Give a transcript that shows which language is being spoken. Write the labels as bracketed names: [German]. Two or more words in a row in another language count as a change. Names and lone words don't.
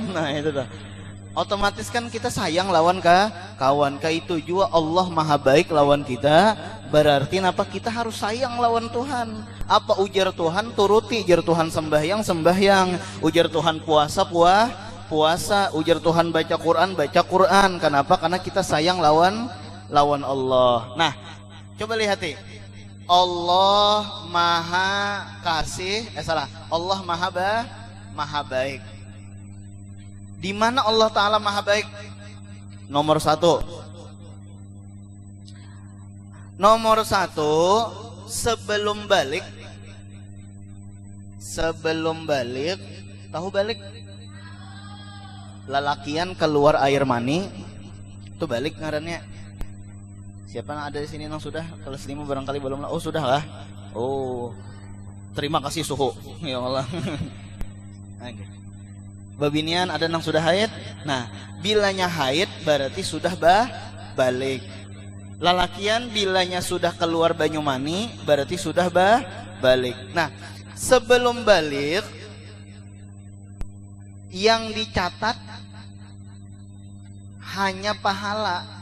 [Banjar] Nah, itu tah otomatis kan kita sayang lawan kawan itu juga Allah maha baik lawan kita. [Indonesian] Berarti apa? [Banjar] Kita harus sayang lawan Tuhan. Apa ujar Tuhan turuti, ujar Tuhan sembahyang, ujar Tuhan puasa, ujar Tuhan baca Quran. [Indonesian] Kenapa? [Banjar] Karena kita sayang lawan Allah. [Indonesian] Nah, coba lihat nih. Allah maha kasih, Allah maha baik. Di mana Allah Ta'ala maha baik? Nomor satu, sebelum balik, tahu balik? [Banjar] Lalakian keluar air mani, itu balik ngarannya. [Indonesian] Siapa yang ada di sini yang sudah kelas 5 barangkali belum lah? Oh, sudah lah. Oh, terima kasih suhu. [Arabic] يا الله. [Banjar] Babinian ada yang sudah haid. Nah, bilanya haid berarti sudah balik. Lalakian bilanya sudah keluar banyu mani berarti sudah balik. [Indonesian] Nah, sebelum balik yang dicatat hanya pahala.